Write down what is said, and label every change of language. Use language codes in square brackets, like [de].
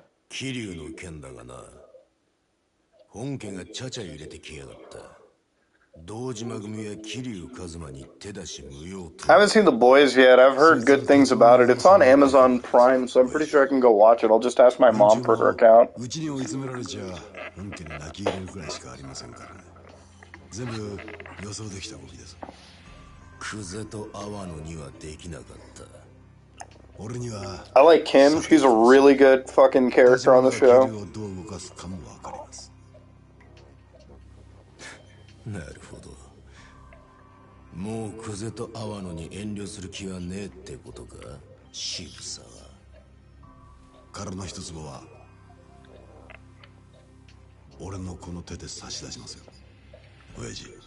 [ja] Kiryuの件だがな、本家がちゃちゃ入れてきやがった。堂島組や桐生一馬に手出し無用と。 [en] I haven't seen The Boys yet. I've heard good things about it. It's on Amazon Prime, so I'm pretty sure I can go watch it. I'll just ask my mom for her account. [ja] うちに追い詰められちゃ本家に泣き入れるくらいしかありませんからね。全部予想できた動きです。クゼと阿波野にはできなかった。俺には [en] I like Kim. She's a really good fucking character on the show. [ja] 桐生をどう動かすかもわかります。なるほど。もうクゼと阿波野に遠慮する気はねえってことか、渋沢。彼の一坪は俺のこの手で差し出しますよ、親父。